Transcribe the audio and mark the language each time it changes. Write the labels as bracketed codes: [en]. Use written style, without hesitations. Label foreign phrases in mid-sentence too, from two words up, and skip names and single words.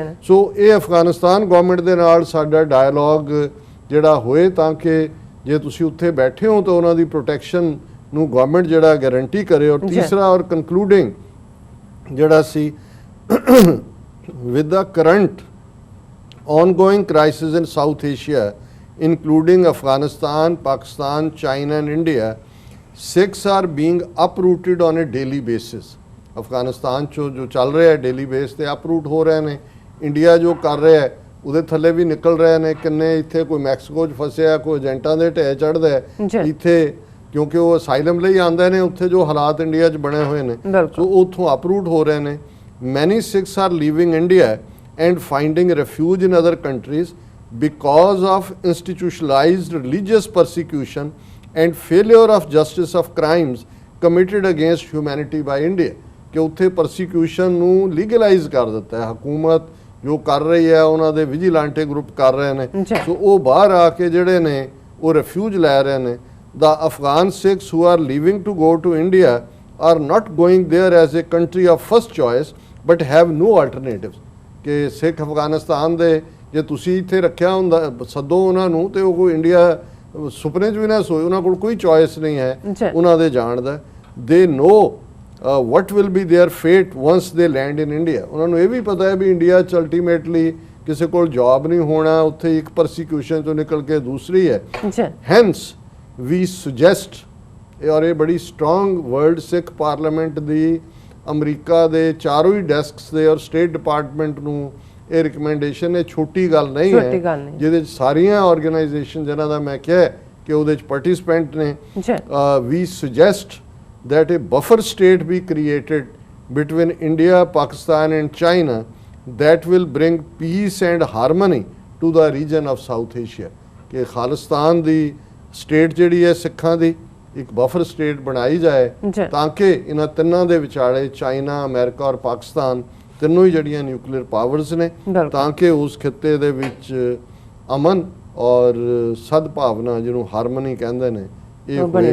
[pa] ਸੋ ਇਹ ਅਫਗਾਨਿਸਤਾਨ ਗਵਰਨਮੈਂਟ ਦੇ ਨਾਲ ਸਾਡਾ ਡਾਇਲੋਗ ਜਿਹੜਾ ਹੋਏ ਤਾਂ ਕਿ ਜੇ ਤੁਸੀਂ ਉੱਥੇ ਬੈਠੇ ਹੋ ਤਾਂ ਉਹਨਾਂ ਦੀ ਪ੍ਰੋਟੈਕਸ਼ਨ ਨੂੰ ਗਵਰਨਮੈਂਟ ਜਿਹੜਾ ਗਾਰੰਟੀ ਕਰੇ। ਔਰ ਤੀਸਰਾ ਔਰ ਕਨਕਲੂਡਿੰਗ ਜਿਹੜਾ ਸੀ [en] with the current ongoing crisis in South Asia including Afghanistan, Pakistan, China and India, Sikhs are being uprooted on a daily basis। [pa] ਅਫਗਾਨਿਸਤਾਨ 'ਚੋਂ ਜੋ ਚੱਲ ਰਿਹਾ ਹੈ [en] daily base [pa] ਤੇ ਅਪਰੂਟ ਹੋ ਰਹੇ ਨੇ, ਇੰਡੀਆ ਜੋ ਕਰ ਰਿਹਾ ਹੈ ਉਹਦੇ ਥੱਲੇ ਵੀ ਨਿਕਲ ਰਹੇ ਨੇ। ਕਿੰਨੇ ਇੱਥੇ ਕੋਈ ਮੈਕਸੀਕੋ 'ਚ ਫਸਿਆ, ਕੋਈ ਏਜੰਟਾਂ ਦੇ ਢੇਰ ਚੜ੍ਹਦਾ ਹੈ ਇੱਥੇ ਕਿਉਂਕਿ ਉਹ ਅਸਾਈਲਮ ਲਈ ਆਉਂਦੇ ਨੇ, ਉੱਥੇ ਜੋ ਹਾਲਾਤ ਇੰਡੀਆ 'ਚ ਬਣੇ ਹੋਏ ਨੇ ਸੋ ਉੱਥੋਂ ਅਪਰੂਟ ਹੋ ਰਹੇ ਨੇ। [en] Many Sikhs are leaving India and finding refuge in other countries because of institutionalized religious persecution and failure of justice of crimes committed against humanity by India [pa] ਕਿ ਉੱਥੇ persecution ਨੂੰ legalize ਕਰ ਦਿੱਤਾ ਹੈ ਹਕੂਮਤ ਜੋ ਕਰ ਰਹੀ ਹੈ, ਉਹਨਾਂ ਦੇ ਵਿਜੀਲਾਂਟੇ ਗਰੁੱਪ ਕਰ ਰਹੇ ਨੇ। ਸੋ ਉਹ ਬਾਹਰ ਆ ਕੇ ਜਿਹੜੇ ਨੇ ਉਹ ਰਿਫਿਊਜ ਲੈ ਰਹੇ ਨੇ। [en] The Afghan Sikhs who are leaving to go to India are not going there as a country of first choice but have no alternatives [pa] ਕਿ ਸਿੱਖ ਅਫਗਾਨਿਸਤਾਨ ਦੇ ਜੇ ਤੁਸੀਂ ਇੱਥੇ ਰੱਖਿਆ ਹੁੰਦਾ ਸੱਦੋ ਉਹਨਾਂ ਨੂੰ ਤੇ ਉਹ ਕੋਈ ਇੰਡੀਆ ਸੁਪਨੇ 'ਚ ਵੀ ਨਾ ਸੋਏ, ਉਹਨਾਂ ਕੋਲ ਕੋਈ ਚੋਇਸ ਨਹੀਂ ਹੈ ਉਹਨਾਂ ਦੇ ਜਾਣ ਦਾ। [en] They know what will be their fate once they land in India। [pa] ਉਹਨਾਂ ਨੂੰ ਇਹ ਵੀ ਪਤਾ ਹੈ ਵੀ ਇੰਡੀਆ 'ਚ ਅਲਟੀਮੇਟਲੀ ਕਿਸੇ ਕੋਲ ਜੌਬ ਨਹੀਂ ਹੋਣਾ, ਉੱਥੇ ਇੱਕ ਪਰਸੀਕਿਊਸ਼ਨ ਤੋਂ ਨਿਕਲ ਕੇ ਦੂਸਰੀ ਹੈ। [en] Hence we suggest [pa] ਔਰ ਇਹ ਬੜੀ ਸਟਰੋਂਗ ਵਰਲਡ ਸਿੱਖ ਪਾਰਲੀਮੈਂਟ ਦੀ ਅਮਰੀਕਾ ਦੇ ਚਾਰੋਂ ਹੀ ਡੈਸਕਸ ਦੇ ਔਰ ਸਟੇਟ ਡਿਪਾਰਟਮੈਂਟ ਨੂੰ ਇਹ ਰਿਕਮੈਂਡੇਸ਼ਨ ਇਹ ਛੋਟੀ ਗੱਲ ਨਹੀਂ ਹੈ ਜਿਹਦੇ 'ਚ ਸਾਰੀਆਂ ਆਰਗੇਨਾਈਜੇਸ਼ਨ ਜਿਨ੍ਹਾਂ ਦਾ ਮੈਂ ਕਿਹਾ ਕਿ ਉਹਦੇ 'ਚ ਪਾਰਟਿਸਿਪੈਂਟ ਨੇ। [en] We suggest that a buffer state be created between India, Pakistan and China that will bring peace and harmony to the region of South Asia [pa] ਕਿ ਖਾਲਿਸਤਾਨ ਦੀ ਸਟੇਟ ਜਿਹੜੀ ਹੈ ਸਿੱਖਾਂ ਦੀ ਇੱਕ [en] buffer state [pa] ਬਣਾਈ ਜਾਏ ਤਾਂ ਕਿ ਇਹਨਾਂ ਤਿੰਨਾਂ ਦੇ ਵਿਚਾਲੇ ਚਾਈਨਾ, ਅਮਰੀਕਾ ਔਰ ਪਾਕਿਸਤਾਨ ਤਿੰਨੋਂ ਹੀ ਜਿਹੜੀਆਂ [en] nuclear powers [pa] ਨੇ ਤਾਂ ਕਿ ਉਸ ਖਿੱਤੇ ਦੇ ਵਿੱਚ ਅਮਨ ਔਰ ਸਦਭਾਵਨਾ ਜਿਹਨੂੰ ਹਾਰਮਨੀ ਕਹਿੰਦੇ ਨੇ ਇਹ ਹੋਏ।